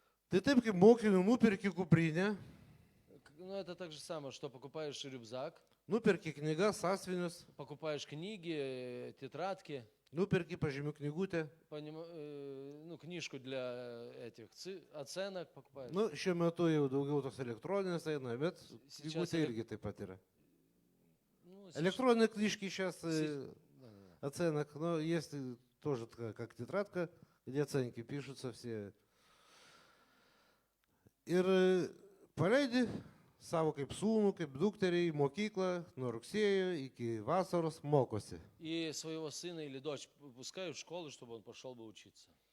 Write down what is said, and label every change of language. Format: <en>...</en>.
<lt>tai taip kaip mokinių nuperki kuprinę,</lt> <ru>Ну, это так же самое, что покупаешь рюкзак,</ru> <lt>nuperki knygas, sąsvinius,</lt> <ru>покупаешь книги, тетрадки,</ru> <lt>nuperki pažymių knygutę.</lt> <ru>ну, книжку для этих оценок покупаешь.</ru> <lt>Nu, šiuo metu jau daugiau tos elektroninės eina, bet</lt> <ru>Сейчас</ru> <lt>knygutė irgi taip pat yra.</lt> <ru>Ну, Электронные книжки сейчас Да-да-да. оценок, но есть тоже как тетрадка, где оценки пишутся все.</ru> <lt>Ir paleidi savo kaip sūnų, kaip dukterį į mokyklą nuo rugsėjo iki vasaros mokosi.</lt> <ru>И своего сына или дочь пускаю в школу, чтобы он пошел бы учиться.</ru>